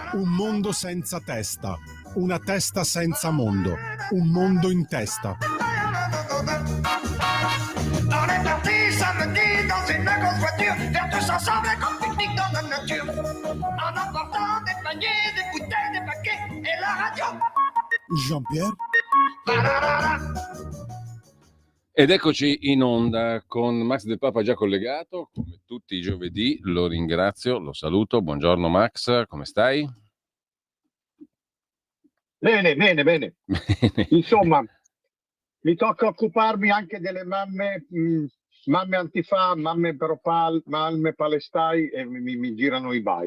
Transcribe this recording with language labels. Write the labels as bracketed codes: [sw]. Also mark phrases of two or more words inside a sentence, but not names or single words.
[it] Un mondo senza testa, una testa senza mondo, un mondo in testa. [fr] On est parti samedi dans une grosse voiture, faire tous ensemble un grand pique-nique dans la nature. En emportant des paniers, des bouteilles, des paquets et la radio. Jean-Pierre? [it] Ed eccoci in onda con Max Del Papa già collegato, come tutti i giovedì. Lo ringrazio, lo saluto. Buongiorno Max, come stai? Bene. Bene. Insomma, mi tocca occuparmi anche delle mamme, mamme antifa, mamme propal, mamme palestai e mi girano i bai.